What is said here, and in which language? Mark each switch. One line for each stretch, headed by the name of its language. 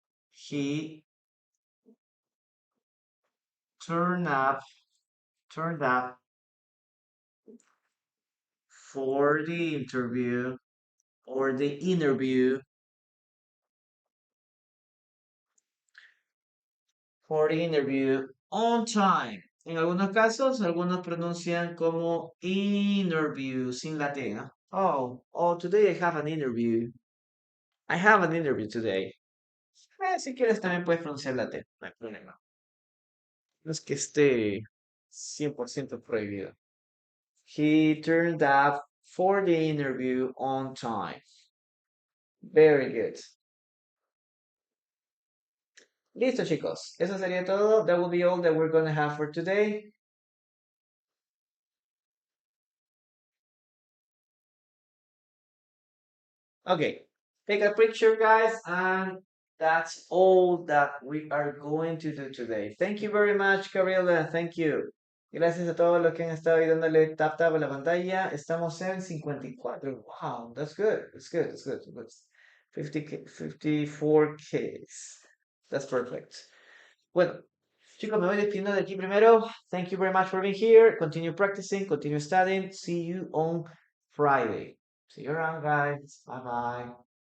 English: He turned up turned up for the interview or the interview for the interview on time.
Spanish: En algunos casos, algunos pronuncian como interview sin la T, ¿no?
English: Oh, today I have an interview. I have an interview today.
Spanish: Si quieres también puedes pronunciar la T, no hay problema. No es que esté 100% prohibido.
English: He turned up for the interview on time. Very good.
Spanish: Listo, chicos. Eso sería todo.
English: That will be all that we're going to have for today. Okay. Take a picture, guys, and that's all that we are going to do today. Thank you very much, Gabriela. Thank you.
Spanish: Gracias a todos los que han estado ahí dándole tap tap a la pantalla. Estamos en 54.
English: Wow, that's good. That's good. That's good. That's 54Ks. That's perfect.
Spanish: Bueno, chicos, me voy despidiendo de aquí primero.
English: Thank you very much for being here. Continue practicing, continue studying. See you on Friday. See you around, guys. Bye bye.